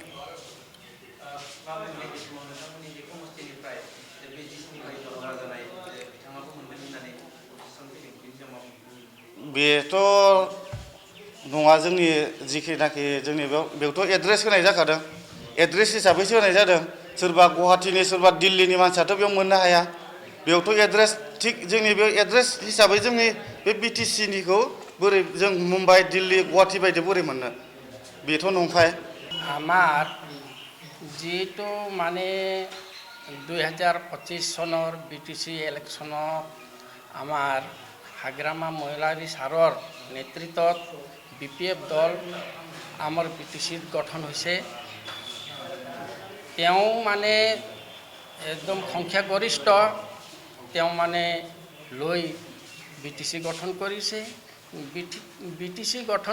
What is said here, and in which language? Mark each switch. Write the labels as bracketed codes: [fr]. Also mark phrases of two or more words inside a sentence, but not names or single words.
[brx] बेथ' नङा जोंनि जिखिनाखि जोंनि बेयावथ' एड्रेस होनाय जाखादों एड्रेस हिसाबैसो होनाय जादों सोरबा गुवाहाटीनि सोरबा दिल्लीनि मानसियाथ' बेयाव मोननो हाया बेयावथ' एड्रेस थिग जोंनि बे एड्रेस हिसाबै जोंनि बे BTCनिखौ बोरै जों मुम्बाइ दिल्ली गुवाहाटी बायदि बोरै मोननो बेथ' नंखाय [as] আমাৰ যিটো মানে 2025 চনৰ BTC ইলেকশ্যনত আমাৰ হাগ্ৰামা মহিলাৰী ছাৰৰ নেতৃত্বত BPF দল আমাৰ BTCত গঠন হৈছে তেওঁ মানে একদম সংখ্যাগৰিষ্ঠ তেওঁ মানে লৈ BTC গঠন কৰিছে BTC গঠন